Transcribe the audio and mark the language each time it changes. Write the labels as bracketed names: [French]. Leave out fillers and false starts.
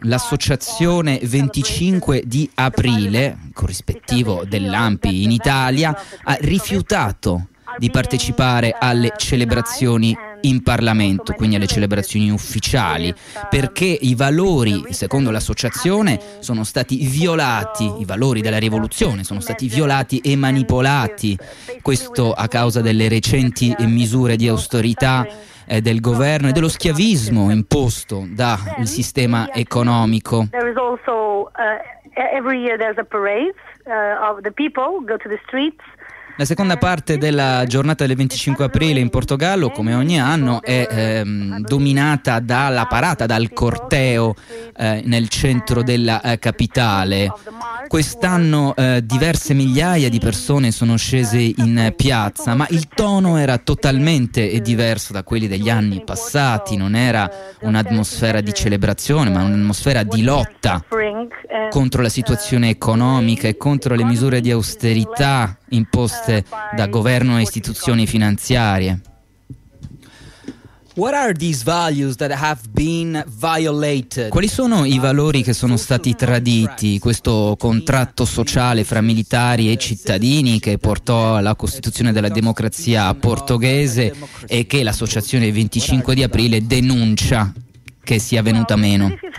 [Italian] L'associazione 25 di aprile, corrispettivo dell'AMPI in Italia, ha rifiutato di partecipare alle celebrazioni in Parlamento, quindi alle celebrazioni ufficiali, perché i valori, secondo l'associazione, sono stati violati, i valori della rivoluzione sono stati violati e manipolati, questo a causa delle recenti misure di austerità del governo e dello schiavismo imposto dal sistema economico. [English] Every year there's a parade of the people go to the streets [Italian] La seconda parte della giornata del 25 aprile in Portogallo, come ogni anno, è dominata dalla parata, dal corteo nel centro della capitale. Quest'anno diverse migliaia di persone sono scese in piazza, ma il tono era totalmente diverso da quelli degli anni passati. Non era un'atmosfera di celebrazione, ma un'atmosfera di lotta contro la situazione economica e contro le misure di austerità imposte da governo e istituzioni finanziarie. [English] What are these values that have been violated? [Italian] Quali sono i valori che sono stati traditi? Questo contratto sociale fra militari e cittadini che portò alla costituzione della democrazia portoghese e che l'associazione 25 di aprile denuncia che sia venuta meno.